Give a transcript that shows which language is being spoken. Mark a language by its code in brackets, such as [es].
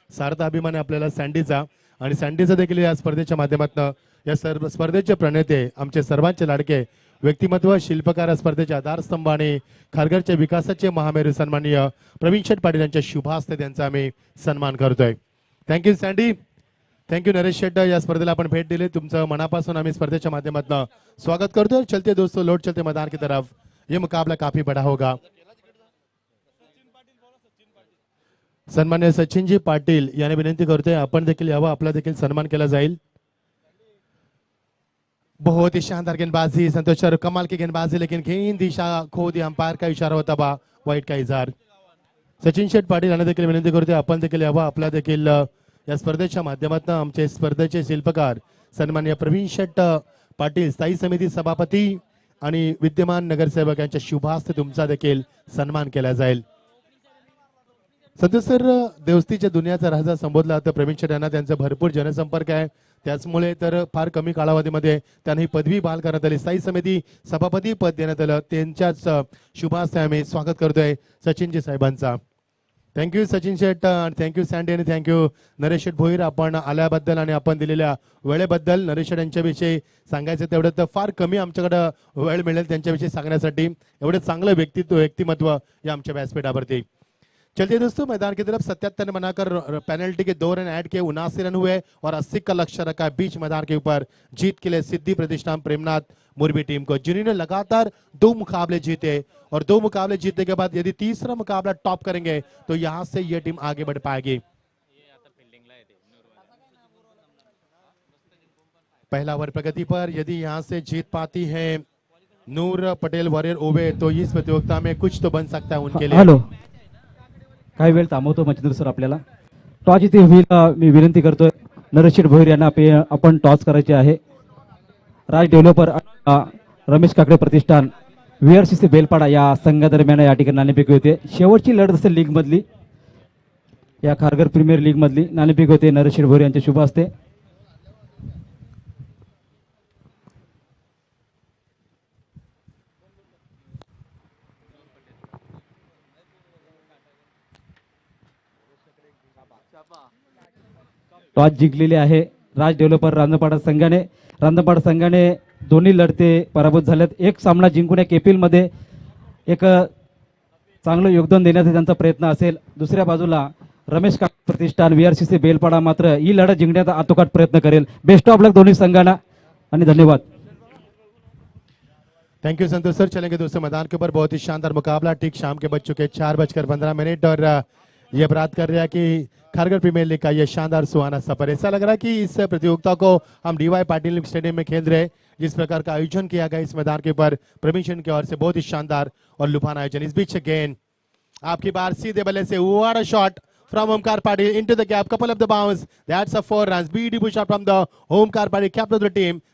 [mr] सार्थ अभिमान आहे आपल्याला सँडीचा. आणि सँडीचा देखील या स्पर्धेच्या माध्यमातून या सर्व स्पर्धेचे प्रणेते आमचे सर्वांचे लाडके व्यक्तिमत्व शिल्पकार स्पर्धेचे आधारस्तंभ आणि खारघरच्या विकासाचे महामेरू सन्माननीय प्रवीण शेठ पाटील यांच्या शुभ हस्ते त्यांचा आम्ही सन्मान करतोय. Thank you sandy. थँक्यू नरेश शेट्ट. या स्पर्धेला आपण भेट दिली, तुमचं मनापासून आम्ही स्पर्धेच्या माध्यमातून स्वागत करतोय. [hi] चलते दोस्तों, लौट चलते मैदान की तरफ. ये मुकाबला काफी बड़ा होगा. [mr] सन्मान्य सचिनजी पाटील यांनी विनंती करतोय आपण देखील यावं, आपला देखील सन्मान केला जाईल. [hi] बहुत ही शानदार गेंदबाजी संतोष सर, कमाल की गेंदबाजी, लेकिन गेंद दिशा खो दी. अंपायर का इशारा होता बा वाईट का इजार. [mr] सचिन शेठ पाटील यांना देखील विनंती करतोय आपण देखील यावं, आपला देखील या स्पर्धेच्या माध्यमातून आमचे स्पर्धेचे शिल्पकार सन्माननीय प्रवीण शेठ पाटील स्थायी समिती सभापती आणि विद्यमान नगरसेवक यांच्या शुभ हस्ते तुमचा देखील सन्मान केला जाईल. सदस्य देवस्तीच्या दुनियाचा राजा संबोधला जातं प्रवीण शेठ यांना. त्यांचा भरपूर जनसंपर्क आहे, त्याचमुळे तर फार कमी कालावधीमध्ये त्यांना ही पदवी बहाल करण्यात आली. स्थायी समिती सभापती पद देण्यात आलं. त्यांच्याच शुभ हस्ते आम्ही स्वागत करतोय सचिनजी साहेबांचा. थँक्यू सचिन शेठ, थँक्यू सँडी आणि थँक्यू नरेश शेठ भोईर आपण आल्याबद्दल आणि आपण दिलेल्या वेळेबद्दल. नरेश शेठ यांच्याविषयी सांगायचं तेवढं तर फार कमी आमच्याकडं वेळ मिळेल त्यांच्याविषयी सांगण्यासाठी. एवढं चांगलं व्यक्तिमत्व या आमच्या व्यासपीठावरती. [hi] चलिए दोस्तों, मैदान की तरफ 77 बनाकर पेनल्टी के 2 रन ऐड किए, 79 रन हुए और 80 का लक्ष्य रखा बीच मैदान के ऊपर जीत के लिए सिद्धि प्रतिष्ठान प्रेमनाथ मुरबी टीम को, जिन्होंने लगातार 2 मुकाबले जीते और 2 मुकाबले जीतने के बाद यदि तीसरा मुकाबला टॉप करेंगे तो यहां से ये टीम आगे बढ़ पाएगी. पहला ओवर प्रगति पर, यदि यहां से जीत पाती है नूर पटेल वॉरियर ओवे तो इस प्रतियोगिता में कुछ तो बन सकता है उनके लिए. [mr] हॅलो, काही वेळ थांबवतो मच्छिंद्र सर आपल्याला. टॉस इथे होईल, मी विनंती करतोय नरशेठ भोईर यांना आपण टॉस करायचे आहे. राज डेव्हलपर रमेश काकडे प्रतिष्ठान VRCC बेलपाडा या संघादरम्यान या ठिकाणी नाणेफेक होते. शेवटची लढत असेल लीग मधली, या खारघर प्रीमियर लीग मधली नाणेफेक होते नरशेठ भोईर यांच्या शुभ हस्ते. टॉस जिंकलेले आहे राज डेव्हलपर रांजणपाडा संघाने दोन्ही लढते पराभूत झाल्यात. एक सामना जिंकून या KPL मध्ये एक चांगलं योगदान देण्याचा त्यांचा प्रयत्न असेल. दुसऱ्या बाजूला रमेश काका प्रतिष्ठान VRCC बेलपाडा मात्र ही लढत जिंकण्याचा आतोकाट प्रयत्न करेल. [en] best of luck [mr] दोन्ही संघांना आणि धन्यवाद. [en] Thank you Santosh sir. [hi] चलेंगे दोस्तों मैदान के ऊपर बहुत ही शानदार मुकाबला. ठीक शाम के बज चुके 4:15 और ये बात कर रहे हैं कि खारघर प्रीमियर लीग का ये शानदार सुहाना सफर. ऐसा लग रहा है कि इस प्रतियोगिता को हम DY पाटिल स्टेडियम में खेल रहे हैं. जिस प्रकार का आयोजन किया गया इस मैदान के ऊपर प्रवीण की ओर से बहुत ही शानदार और लुभान आयोजन. इस बीच गेंद आपकी बार सीधे बल्ले से [en] What a shot from Omkar Patil into the gap, couple of the bounce. That's a 4 runs. Beautiful shot from the Omkar Patil, captain of the team.